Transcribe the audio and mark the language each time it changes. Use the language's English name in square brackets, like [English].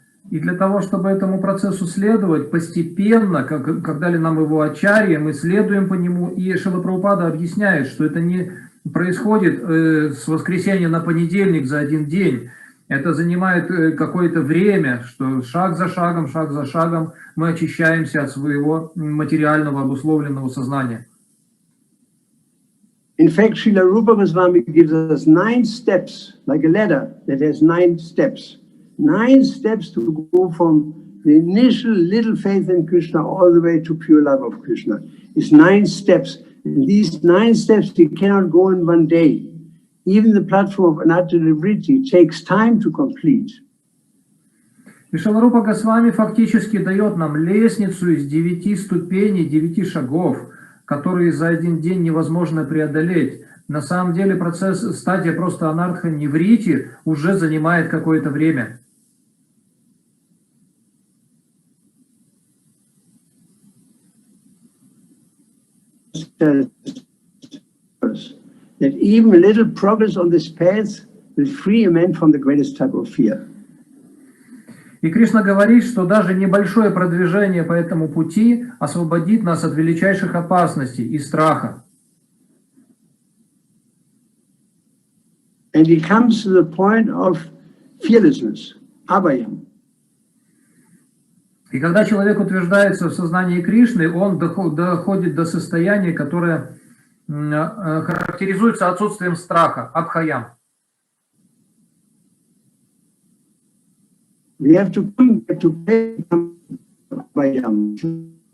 [Russian] И для того, чтобы этому процессу следовать, постепенно, как дали нам его ачарьи, мы следуем по нему, и Шрила Прабхупада объясняет, что это не происходит с воскресенья на понедельник за один день. Это занимает какое-то время, что шаг за шагом мы очищаемся от своего материального обусловленного сознания. [English] In fact, Srila Rupa Goswami gives us 9 steps, like a ladder that has 9 steps. 9 steps to go from the initial little faith in Krishna all the way to pure love of Krishna. It's 9 steps. And these 9 steps you cannot go in one day. Even the platform of Anatta takes time to complete. [Russian] И Шрила Рупа Госвами фактически дает нам лестницу из 9 ступеней, 9 шагов, которые за один день невозможно преодолеть. На самом деле процесс, стадия просто анартха неврити уже занимает какое-то время. [English] That even a little progress on this path will free a man from the greatest type of fear. [Russian] И Кришна говорит, что даже небольшое продвижение по этому пути освободит нас от величайших опасностей и страха. [English] And he comes to the point of fearlessness, abhayam. [Russian] И когда человек утверждается в сознании Кришны, он доходит до состояния, которое характеризуется отсутствием страха, абхаям. [English] We have to abhayam.